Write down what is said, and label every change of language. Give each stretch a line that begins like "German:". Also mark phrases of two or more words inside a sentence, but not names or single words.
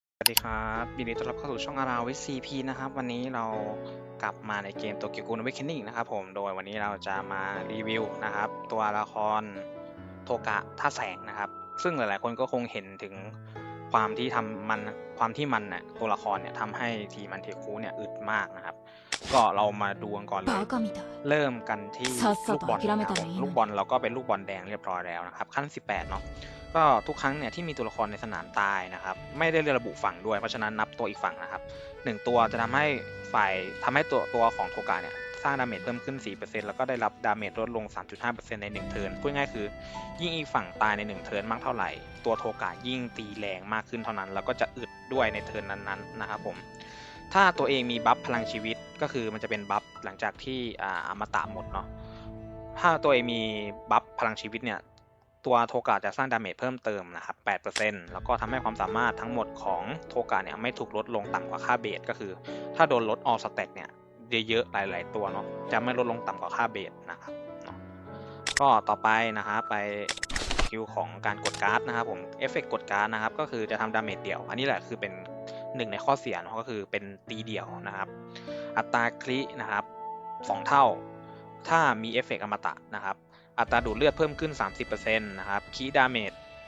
Thai: ดีครับยินดีต้อนรับเข้าสู่ช่องอาราวิซีพีนะครับวันนี้เรากลับมาในเกม Tokyo Ghoul Awakening นะครับผมโดยวันนี้เราจะมารีวิวนะครับตัวละครโทกะท่าแสงนะครับซึ่งหลายๆคนก็คงเห็นถึงความที่ทำมันความที่มันเนี่ยตัวละครเนี่ยทำให้ทีมอันเทคุเนี่ยอึดมากนะครับก็เรามาดูกันก่อนเลย
Japanese: バカみたい。
Thai: เริ่มกันที่
Japanese: さっさ
Thai: ลูก
Japanese: と
Thai: บอล
Japanese: 諦め
Thai: นะครับผม
Japanese: たらいいのに。
Thai: ลูกบอลเราก็เป็นลูกบอลแดงเรียบร้อยแล้วนะครับขั้น18เนาะ ก็ทุกครั้งเนี่ยที่มีตัวละครในสนามตายนะครับไม่ได้ระบุฝั่งด้วยเพราะฉะนั้นนับตัวอีกฝั่งนะครับ1ตัวจะทำให้ทำให้ตัวของโทกะเนี่ยสร้างดาเมจเพิ่มขึ้น 4% แล้วก็ได้รับดาเมจลดลง 3.5% ใน 1เทิร์นพูดง่ายคือยิ่งอีกฝั่งตายใน1เทิร์นมากเท่าไหร่ตัวโทกะยิ่งตีแรงมากขึ้นเท่านั้นแล้วก็จะอึดด้วยในเทิร์นนั้นๆนะครับผมถ้าตัวเองมีบัฟพลังชีวิตก็คือมันจะเป็นบัฟห ลังจากที่อมตะหมดเนาะถ้าตัวเองมีบัฟพลังชีวิตเนี่ย ตัวโทกะจะสร้างดาเมจเพิ่มเติมนะครับ 8% แล้วก็ทำให้ความสามารถทั้งห มดของโทกะเนี่ยไม่ถูกลดลงต่ำกว่าค่าเบสก็คือถ้าโดนลด
English: all stack
Thai: เนี่ยเยอะๆหลายๆตัวเนาะจะไม่ลดลงต่ำกว่าค่าเบสนะครับเนาะก็ต่อไปนะครับไปสกิลของการกดการ์ดนะครับผมเอฟเฟกต์กดการ์ดนะครับก็คือจะทำดาเมจเดี่ยวอันนี้แหละคือเป็นหนึ่งในข้อเสียเนาะก็คือเป็นตีเดี่ยวนะครับอัตราครินะครับ2เท่าถ้ามีเอฟเฟกต์อมตะนะครับ อัตราดูดเลือดเพิ่มขึ้น 30%นะครับคีดาเมจ